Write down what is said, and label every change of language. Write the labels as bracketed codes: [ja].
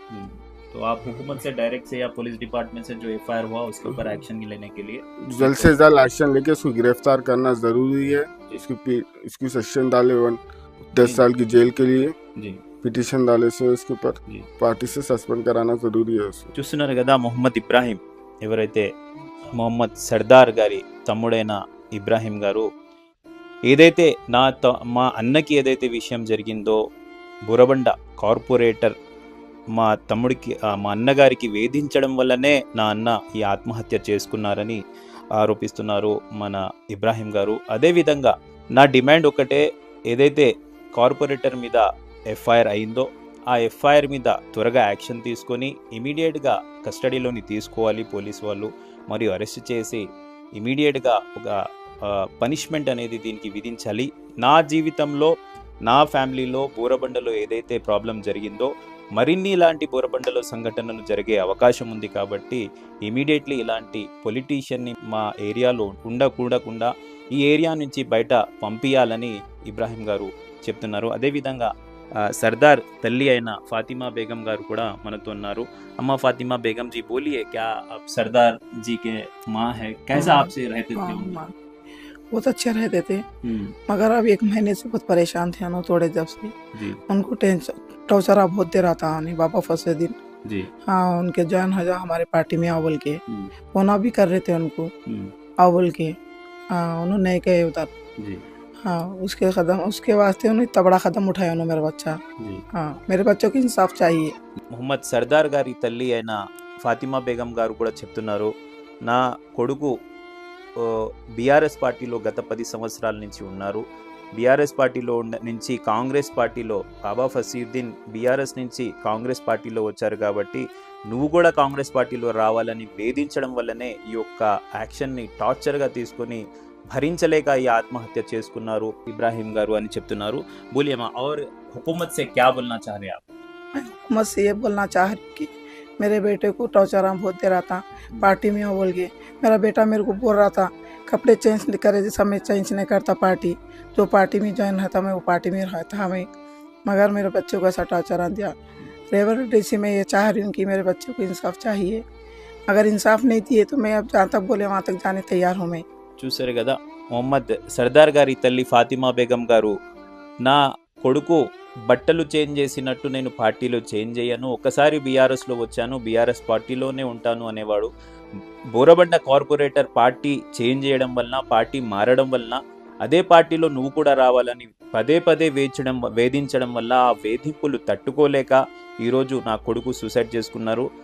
[hi] तो आप हुकूमत से डायरेक्ट से या पुलिस डिपार्टमेंट से जो FIR हुआ उसके ऊपर एक्शन लेने के लिए जल्द से जल्द एक्शन लेके उसको गिरफ्तार करना जरूरी है। इसको सेक्शन डाले 10 साल की जेल के लिए जी, पिटीशन डाले से उसके ऊपर पार्टी से सस्पेंड कराना जरूरी है उसको। [te] చూస్తున్నారు కదా మొహమ్మద్ ఇబ్రాహీం, ఎవరైతే మొహమ్మద్ సర్దార్ గారి తమ్ముడైన ఇబ్రాహీం గారు, ఏదైతే మా అన్నకి ఏదైతే విషయం జరిగిందో, బోరబండ కార్పొరేటర్ మా తమ్ముడికి మా అన్నగారికి వేధించడం వల్లనే నా అన్న ఈ ఆత్మహత్య చేసుకున్నారని ఆరోపిస్తున్నారు మన ఇబ్రాహీం గారు. అదేవిధంగా నా డిమాండ్ ఒకటే, ఏదైతే కార్పొరేటర్ మీద FIR అయిందో ఆ FIR మీద త్వరగా యాక్షన్ తీసుకొని ఇమీడియట్గా కస్టడీలోని తీసుకోవాలి పోలీస్ వాళ్ళు, మరియు అరెస్ట్ చేసి ఇమీడియట్గా ఒక పనిష్మెంట్ అనేది దీనికి విధించాలి. నా జీవితంలో నా ఫ్యామిలీలో బోరబండలో ఏదైతే ప్రాబ్లం జరిగిందో మరిన్ని ఇలాంటి బోరబండలో సంఘటనలు జరిగే అవకాశం ఉంది కాబట్టి ఇమీడియట్లీ ఇలాంటి పొలిటీషియన్ని మా ఏరియాలో ఉండకుండా ఈ ఏరియా నుంచి బయట పంపించాలని ఇబ్రాహీం గారు చెప్తున్నారు. అదేవిధంగా सरदार तल्ली అయిన फातिमा बेगम गारू కూడా మనతో ఉన్నారు. [hi] अम्मा फातिमा बेगम जी बोलिए, क्या आप सरदार जी के माँ है, कैसा आपसे रहते थे? बहुत अच्छे रहते थे, मगर अब 1 महीने से बहुत परेशान थे थोड़े जब से। उनको टेंशन टॉर्चर बहुत दे रहा था बाबा फसीउद्दीन जी। हाँ, उनके ज्वाइन हो जाओ हमारे पार्टी में आओ बोल के फोन भी कर रहे थे उनको आओ बोल के। उन्होंने कहे उधर हाँ उसके वास्ते उन्हें इतना बड़ा कदम उठाया उन्होंने मेरा बच्चा। हाँ मेरे बच्चों को इंसाफ चाहिए। [te] మొహమ్మద్ సర్దార్ గారి తల్లి అయిన ఫాతిమా బేగం గారు కూడా చెప్తున్నారు, నా కొడుకు బీఆర్ఎస్ పార్టీలో గత 10 సంవత్సరాల నుంచి ఉన్నారు. బీఆర్ఎస్ పార్టీలో నుంచి కాంగ్రెస్ పార్టీలో బాబా ఫసీయుద్దీన్ బీఆర్ఎస్ నుంచి కాంగ్రెస్ పార్టీలో వచ్చారు కాబట్టి నువ్వు కూడా కాంగ్రెస్ పార్టీలో రావాలని వేధించడం వల్లనే ఈ యొక్క యాక్షన్ని టార్చర్గా తీసుకొని భరించలేక ఈ ఆత్మహత్య చేసుకున్నారు ఇబ్రాహిం గారు అని చెప్తున్నారు. [hi] బోలియే మా और हुकूमत से क्या बोलना चाह रहे हैं आप? मैं हुकूमत से ये बोलना चाह रही हूँ कि मेरे बेटे को टॉर्चर बहुत दे रहा था पार्टी में, वो बोल के मेरा बेटा मेरे को बोल रहा था कपड़े चेंज करे, जैसा मैं चेंज नहीं करता पार्टी, जो पार्टी में ज्वाइन रहता मैं वो पार्टी में रहता हमें, मगर मेरे बच्चे को ऐसा टॉर्चर दिया। रेवर डीसी में ये चाह रही हूँ कि मेरे बच्चे को इंसाफ चाहिए। अगर इंसाफ नहीं दिए तो मैं अब जहाँ तक बोले वहाँ तक जाने तैयार हूँ मैं। [te] చూసారు కదా, మొహమ్మద్ సర్దార్ గారి తల్లి ఫాతిమా బేగం గారు, నా కొడుకు బట్టలు చేంజ్ చేసినట్టు నేను పార్టీలో చేంజ్ చేయను, ఒకసారి బీఆర్ఎస్లో వచ్చాను, బీఆర్ఎస్ పార్టీలోనే ఉంటాను అనేవాడు. బోరబండ కార్పొరేటర్ పార్టీ చేంజ్ చేయడం వలన, పార్టీ మారడం వలన అదే పార్టీలో నువ్వు కూడా రావాలని పదే పదే వేధించడం వల్ల ఆ వేధింపులు తట్టుకోలేక ఈరోజు నా కొడుకు సూసైడ్ చేసుకున్నారు.